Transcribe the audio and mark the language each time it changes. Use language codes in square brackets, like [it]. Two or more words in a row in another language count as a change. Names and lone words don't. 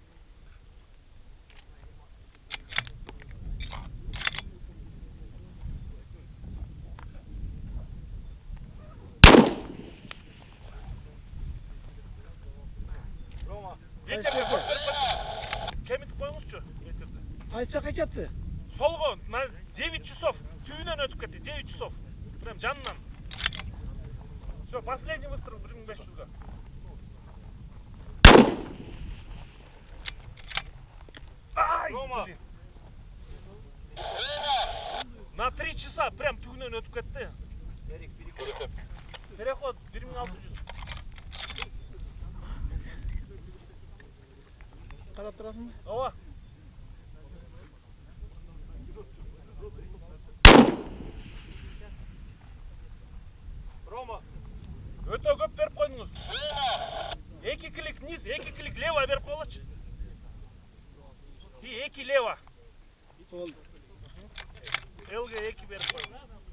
[kk] Рома, ветерге кемітіп қойыңызшы, ветерді. [uz] Qaysi joqqa ketdi? [kk] Солға, 9 часов, түгінен өтіп кетті, 9 часов. Прям жанынан. [ru] Все, последний выстрел, 1500-га. Ай, Рома! Блин. На 3 часа [kk] прям түгінен өтіп кетті. [ru] Переход, 1600. [uz] Qarab turasizmi? Ова. [kk] Рома, өте көп беріп қойдыңыз. [ru] 2 клик низ, 2 клик лево [kk] беріп қойылшы. [ru] И 2 лево. [kk] Элге 2 беріп қойыңыз.